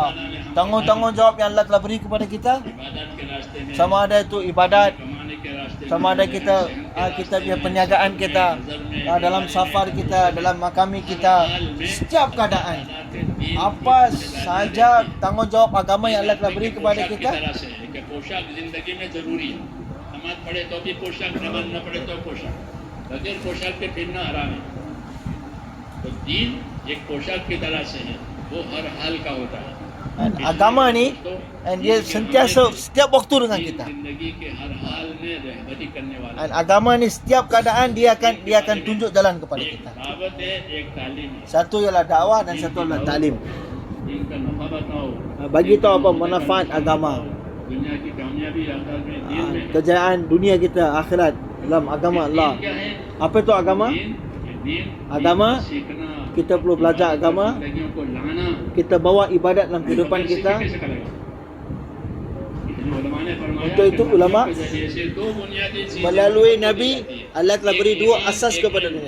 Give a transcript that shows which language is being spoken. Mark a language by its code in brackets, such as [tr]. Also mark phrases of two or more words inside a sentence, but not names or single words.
[ms] Tanggung jawab yang Allah telah beri kepada kita, [hi] इबादत के रास्ते में [ms] sama ada itu ibadat, [hi] कमाने के रास्ते में [ms] sama ada kita punya perniagaan kita, dalam safar kita, dalam makami kita, setiap keadaan. Apa saja tanggungjawab agama yang Allah telah beri kepada kita, [hi] तरह से है कि पोशाक जिंदगी में जरूरी है। नमाज पढ़े तो भी पोशाक, नमाज न पढ़े तो पोशाक, बगैर पोशाक के फिरना हराम है। तो दीन एक पोशाक की तरह से है, वो हर हाल का होता है। [ms] dan agama ni dia sentiasa setiap waktu dengan kita. [hi] जिंदगी के हर हाल में रहबरी करने वाला [ms] Dan agama ni setiap keadaan dia akan tunjuk jalan kepada [hi] एक [ms] kita. [hi] दावत है, एक तालीम है। [ms] Satu ialah dakwah dan satu adalah taklim. [hi] इनका नफा बताओ, [ms] Bagi tahu apa manfaat agama, [hi] दुनिया की कामयाबी आखिरत में दीन में है। [ms] kejayaan dunia kita akhirat dalam agama Allah. [hi] दीन क्या है? [ms] Apa itu agama? [hi] दीन [ms] agama, kita perlu belajar agama, kita bawa ibadat dalam kehidupan kita. Untuk itu ulama melalui Nabi, Allah telah beri dua asas kepada dunia.